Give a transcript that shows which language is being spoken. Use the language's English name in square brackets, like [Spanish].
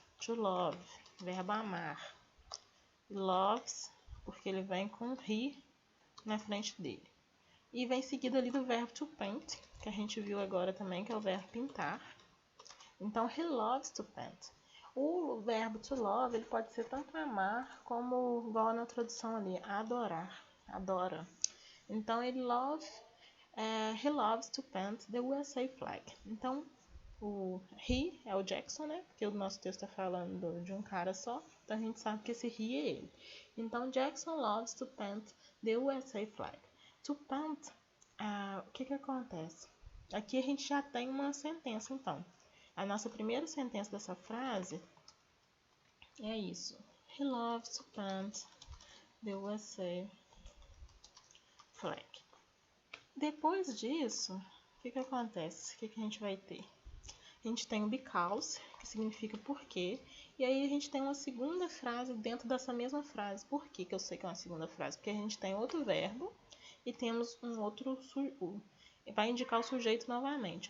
[Portuguese] To love, verbo amar. Loves, porque ele vem com he na frente dele. E vem seguido ali do verbo to paint, que a gente viu agora também, que é o verbo pintar. Então, [English] he loves to paint. [Portuguese] O verbo to love, ele pode ser tanto amar, como igual na tradução ali, adorar, adora. Então, [English] he loves to paint the USA flag. [Portuguese] Então, o he é o Jackson, né? Porque o nosso texto está falando de um cara só, então a gente sabe que esse he é ele. Então, [English] Jackson loves to paint the USA flag. [Portuguese] To paint, o que acontece? Aqui a gente já tem uma sentença, então. A nossa primeira sentença dessa frase é isso. [English] He loves to paint the USA flag. [Portuguese] Depois disso, o que acontece? O que a gente vai ter? A gente tem o because, que significa porque. E aí a gente tem uma segunda frase dentro dessa mesma frase. Por que eu sei que é uma segunda frase? Porque a gente tem outro verbo e temos um outro vai indicar o sujeito novamente.